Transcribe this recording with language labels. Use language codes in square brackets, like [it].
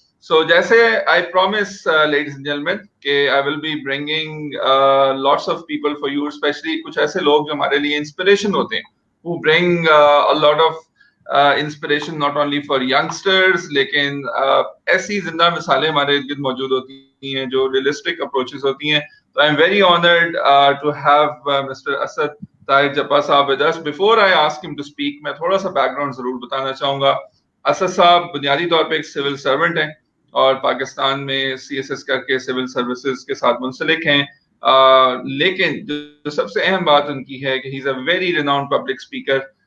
[ur] سو جیسے [en] I promise ladies and gentlemen [ur] کہ [en] I will be bringing lots of people for you, [ur] especially کچھ ایسے لوگ جو ہمارے لیے انسپریشن ہوتے ہیں, [en] who bring a lot of inspiration not only for youngsters [ur] لیکن ایسی زندہ مثالیں ہمارے ارد گرد موجود ہوتی ہیں جو ریئلسٹک اپروچز ہوتی ہیں. [en] So I'm very honored to have Mr. Asad Tahir Jappa صاحب with us. Before I ask him to speak, [ur] میں تھوڑا سا بیک گراؤنڈ ضرور بتانا چاہوں گا. اسد صاحب بنیادی طور پہ ایک سول سرونٹ ہیں اور پاکستان میں سی ایس ایس کر کے سول سروسز کے ساتھ منسلک ہیں. لیکن جو سب سے اہم بات ان کی ہے کہ [en] He is a very renowned public speaker.